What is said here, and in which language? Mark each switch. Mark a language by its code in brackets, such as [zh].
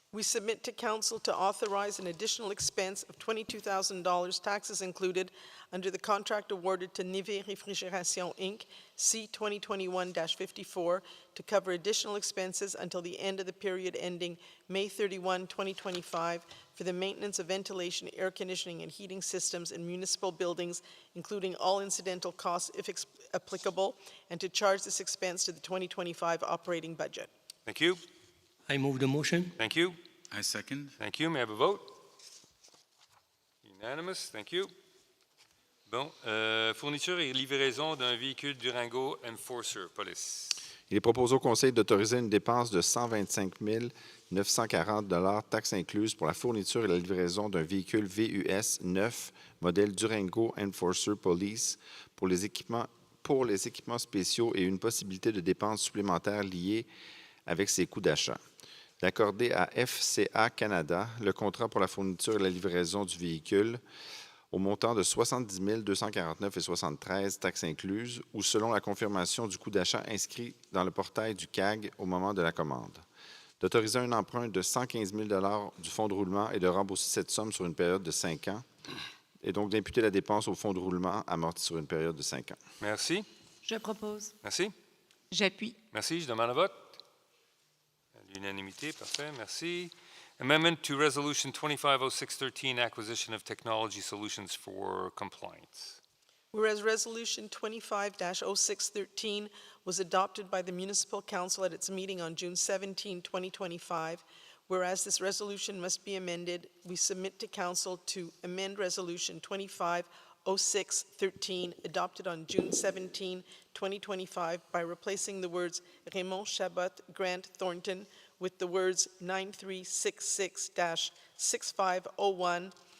[en] We submit to Council to authorize an additional expense of $22,000, taxes included, under the contract awarded to Nive Refrigeration, Inc., C 2021-54, to cover additional expenses until the end of the period ending May 31, 2025, for the maintenance of ventilation, air conditioning, and heating systems in municipal buildings, including all incidental costs if applicable, and to charge this expense to the 2025 operating budget. Thank you. I move the motion. Thank you. I second. Thank you. May I have a vote? Unanimous. Thank you. Bon. [fr] Fourniture et livraison d'un véhicule Durango Enforcer Police. Il est proposé au Conseil d'autoriser une dépense de 125 940 $ taxes incluses pour la fourniture et la livraison d'un véhicule VUS 9, modèle Durango Enforcer Police, pour les équipements spéciaux et une possibilité de dépenses supplémentaires liées avec ses coûts d'achat. D'accorder à FCA Canada le contrat pour la fourniture et la livraison du véhicule au montant de 70 249,73 taxes incluses, ou selon la confirmation du coût d'achat inscrit dans le portail du CAG au moment de la commande. D'autoriser un emprunt de 115 000 $ du fonds de roulement et de rembourser cette somme sur une période de 5 ans, et donc d'imputer la dépense au fonds de roulement amorti sur une période de 5 ans. Merci. Je propose. Merci. J'appuie. Merci. Je demande le vote. L'unanimité, parfait. Merci. [en] Amendment to Resolution 250613, Acquisition of Technology Solutions for Compliance. Whereas Resolution 25-0613 was adopted by the Municipal Council at its meeting on June 17, 2025, whereas this resolution must be amended, we submit to Council to amend Resolution 25-0613, adopted on June 17, 2025, by replacing the words Raymond Chabot Grant Thornton with the words 9366-6501